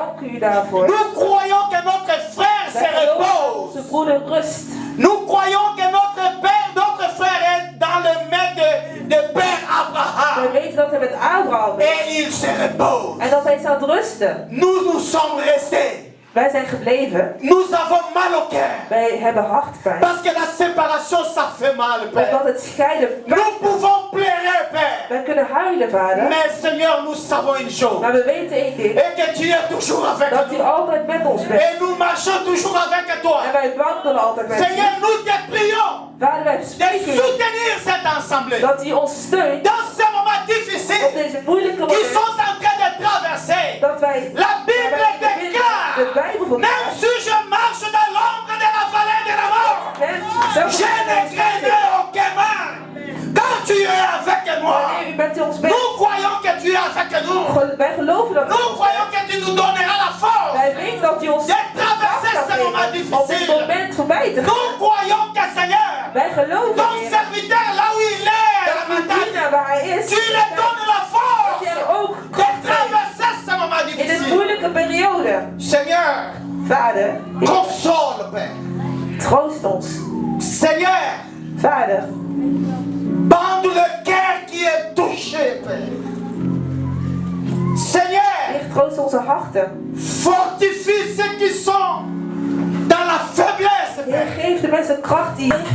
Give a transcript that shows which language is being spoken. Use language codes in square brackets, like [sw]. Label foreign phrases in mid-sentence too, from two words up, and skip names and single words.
[fr] Nous croyons que notre frère se repose. Nous croyons que notre frère est dans le main de Père Abraham. Et il se repose. Nous nous sommes restés. [nl] Wij zijn gebleven. [fr] Nous avons mal au cœur. [nl] Wij hebben hartpijn. [fr] Parce que la séparation, ça fait mal, Père. [nl] Omdat het scheiden pijn. [fr] Nous pouvons pleurer, Père. [nl] Wij kunnen huilen, Vader. [fr] Mais Seigneur, nous savons une chose. [nl] Maar we weten één ding. [fr] Et que tu es toujours avec [nl] dat [fr] nous. [nl] u altijd met ons bent. [fr] Et nous marchons toujours avec toi. [nl] En wij wandelen altijd met u. [fr] Seigneur, nous te prions. [nl] Vader, wij spreken [fr] de soutenir cette assemblée. [nl] Dat u ons steunt. [fr] Dans ces moments difficiles. [nl] Op deze moeilijke momenten. [fr] Qui sont en train de traverser. [nl] Dat wij. [fr] La Bible déclare. Même si je marche dans l'ombre de la vallée de la mort, je ne craindrai aucun mal. Quand tu es avec moi, nous croyons que tu es avec nous. Nous croyons que tu nous donneras la force de traverser ces moments difficiles. Nous croyons que Seigneur, ton serviteur là où il est, à la montagne, tu lui donnes la force de traverser ces moments difficiles. Seigneur, [nl] Vader, [fr] console, Père. [nl] Troost ons. [fr] Seigneur, [nl] Vader, [fr] bande le cœur qui est touché, Père. Seigneur, [nl] troost onze harten. [fr] Fortifie ceux qui sont dans la faiblesse, Père. [nl] Geef de mensen kracht die